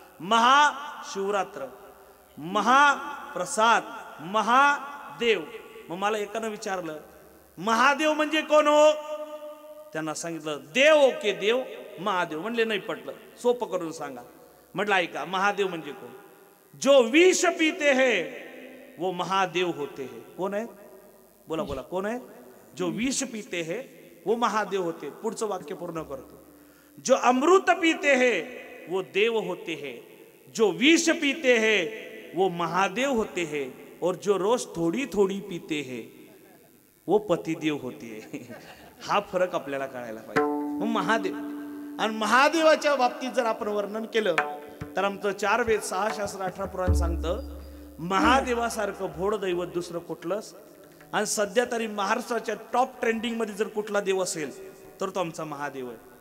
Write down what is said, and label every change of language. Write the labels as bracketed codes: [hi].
[mr] महाशिवरात्र, महाप्रसाद, महादेव. मग मला एकानं विचारलं महादेव म्हणजे कोण हो? त्यांना सांगितलं देव ओके देव, महादेव. म्हणले नाही पटलं, सोपं करून सांगा. म्हटलं ऐका, महादेव म्हणजे कोण? [hi] जो विष पीते हैं वो महादेव होते हैं. [mr] कोण आहे? बोला बोला, कोण आहे? [hi] जो विष पीते हैं वो महादेव होते. [mr] पुढचं वाक्य पूर्ण करतो. [hi] जो अमृत पीते हैं वो देव होते हैं, जो विष पीते हैं वो महादेव होते हैं, और जो रोज थोड़ी थोड़ी पीते हैं वो पतिदेव होते हैं. [mr] हा फरक आपल्याला कळायला पाहिजे. मग महादेव आणि महादेवाच्या बाबतीत जर आपण वर्णन केलं तर आमचं 4 वेद 6 शास्त्र 18 पुराण सांगतं महादेवासारखं भोड दैवत दुसरं कुठलंच. आणि सध्या तरी महाराष्ट्राच्या टॉप ट्रेंडिंग मध्ये जर कुठला देव असेल तर तो आमचा महादेव आहे.